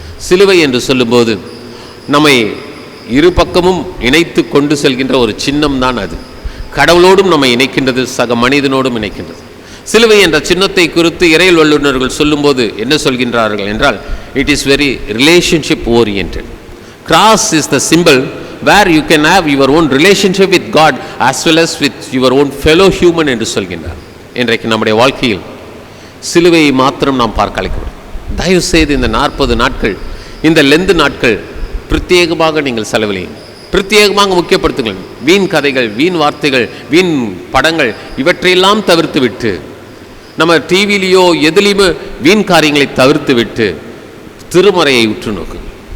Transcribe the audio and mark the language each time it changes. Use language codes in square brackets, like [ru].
[ta] சிலுவை என்று சொல்லும்போது நம்மை இரு பக்கமும் இணைத்து கொண்டு செல்கின்ற ஒரு சின்னம் தான் அது. கடவுளோடும் நம்மை இணைக்கின்றது, சக மனிதனோடும் இணைக்கின்றது. சிலுவை என்ற சின்னத்தை குறித்து இறையியல் வல்லுநர்கள் சொல்லும்போது என்ன சொல்கின்றார்கள் என்றால், [en] It is very relationship oriented. Cross is the simple where you can have your own relationship with God as well as with your own fellow human [ta] என்று சொல்கின்றார். இன்றைக்கு நம்முடைய வாழ்க்கையில் சிலுவையை மாத்திரம் நாம் பார்க்க அழைக்கிறோம். தயவு செய்து இந்த 40 நாட்கள், இந்த லெந்து நாட்கள் பிரத்யேகமாக நீங்கள் செலவழியும், பிரத்யேகமாக முக்கியப்படுத்துங்கள். வீண் கதைகள், வீண் வார்த்தைகள், வீண் படங்கள் இவற்றையெல்லாம் தவிர்த்து விட்டு, நம்ம டிவிலேயோ எதுலேயுமே வீண் காரியங்களை தவிர்த்து விட்டு திருமறையை உற்று நோக்குங்கள்.